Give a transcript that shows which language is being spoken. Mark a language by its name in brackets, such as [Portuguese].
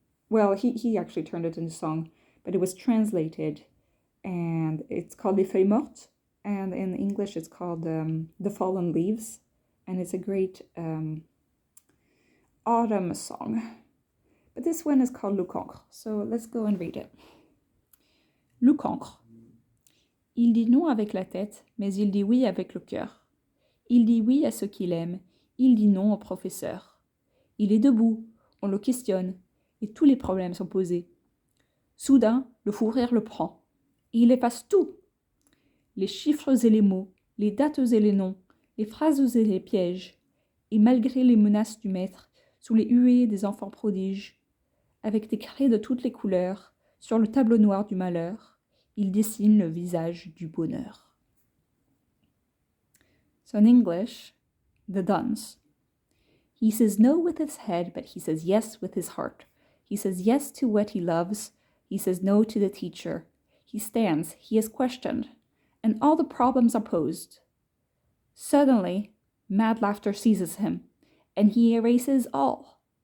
[English] Well, he actually turned it into song, but it was translated, and it's called Les Feuilles Mortes, and in English it's called The Fallen Leaves, and it's a great autumn song. But this one is called Le Cancre, so let's go and read it. [French] Le Cancre. Il dit non avec la tête, mais il dit oui avec le cœur. Il dit oui à ce qu'il aime, il dit non au professeur. Il est debout, on le questionne, et tous les problèmes sont posés. Soudain, le fou rire le prend, et il efface tout. Les chiffres et les mots, les dates et les noms, les phrases et les pièges, et malgré les menaces du maître, sous les huées des enfants prodiges, avec des craies de toutes les couleurs, sur le tableau noir du malheur, il dessine le visage du bonheur. [English] So in English, the Dunce. He says no with his head, but he says yes with his heart. He says yes to what he loves. He says no to the teacher. He stands, he is questioned, and all the problems are posed. Suddenly, mad laughter seizes him, and he erases all.